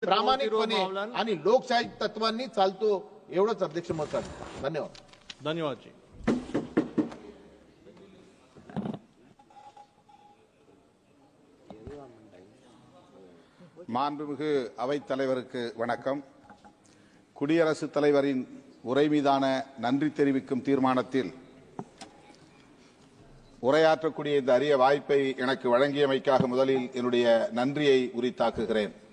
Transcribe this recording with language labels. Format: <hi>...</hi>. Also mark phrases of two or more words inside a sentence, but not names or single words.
<mr>प्रामाणिकपणे आणि लोकशाही तत्वांनी चालतो एवढंच अध्यक्ष मत आहे. धन्यवाद. धन्यवाद जी.</mr> <ta>மாண்புமிகு அவைத் தலைவருக்கு வணக்கம். குடியரசுத் தலைவரின் உரை மீதான நன்றி தெரிவிக்கும் தீர்மானத்தில் உரையாற்றக்கூடிய இந்த அரிய வாய்ப்பை எனக்கு வழங்கியமைக்காக முதலில் என்னுடைய நன்றியை உரித்தாக்குகிறேன்.</ta>